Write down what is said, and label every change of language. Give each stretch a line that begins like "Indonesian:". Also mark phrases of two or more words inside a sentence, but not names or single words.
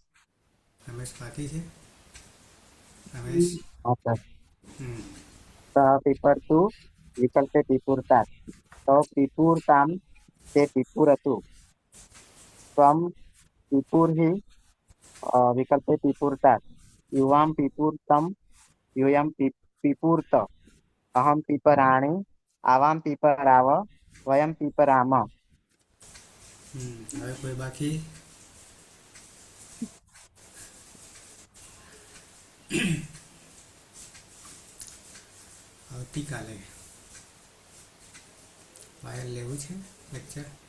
Gujarati: રમેશ બાકી છે. રમેશ
Hindi: हाँ सर.
Sanskrit: પીપરતું વિકલ્પે પીપુરતા તો પીપુરતામ તે પીપુરતું ત્વમ પીપુર્હિ વિકલ્પે પીપુરતા યુવામ પીપુરતમ यूयम पीपूर्त अहम पीपराणि आवाम पीपराव वयम पीपराम
Gujarati: હવે કોઈ બાકી? આવતીકાલે પાયલ લેવું છે લેક્ચર?